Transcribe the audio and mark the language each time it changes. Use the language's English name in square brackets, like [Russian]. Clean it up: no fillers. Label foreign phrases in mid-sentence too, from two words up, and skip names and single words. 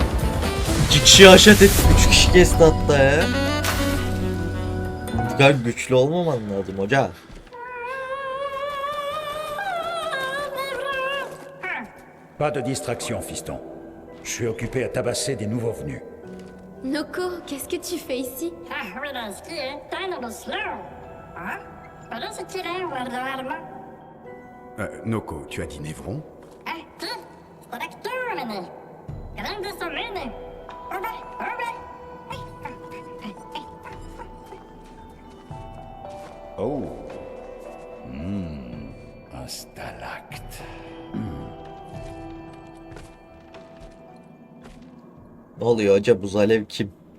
[Turkish] 2 kişi aşağı etti. 3 kişi kesti hatta ya. Bu kadar güçlü olmaman lazım hoca. [French] Pas de distraction, fiston. Je suis occupé à tabasser des nouveaux venus. Noko, qu'est-ce que tu fais ici? Noko, tu as dit Névron? Oh. Un stalacte. [Turkish] Ne oluyor hoca, buz alev kim?